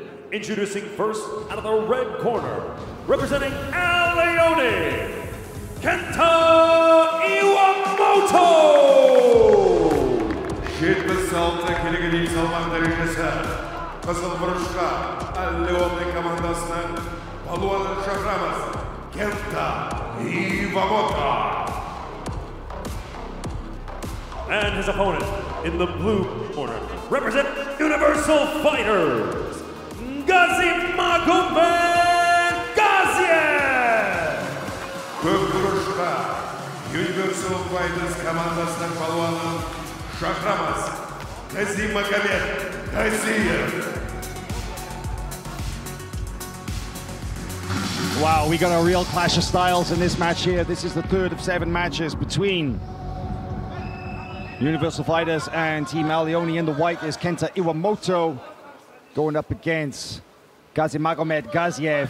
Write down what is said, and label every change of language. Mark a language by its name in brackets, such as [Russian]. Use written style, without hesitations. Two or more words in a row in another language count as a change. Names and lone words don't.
[English] Introducing first out of the red corner, representing Al Leone, Kenta Iwamoto! [Kazakh] 76 келіге салмақ дәрежесі. Қызыл бұрышқа Ал Леоне командасының балуаны шақырамыз. Кента Ивамото. [English] And his opponent in the blue corner, represent Universal Fighters, Magomed Gaziev! [Kazakh] Көк бұрышқа Universal Fighters командасының балуанын шақырамыз. Magomed Gaziev. [English] Wow, we got a real clash of styles in this match here. This is the 3rd of 7 matches between Universal Fighters and Team Al Leone. In the white is Kenta Iwamoto going up against Magomed Gaziev.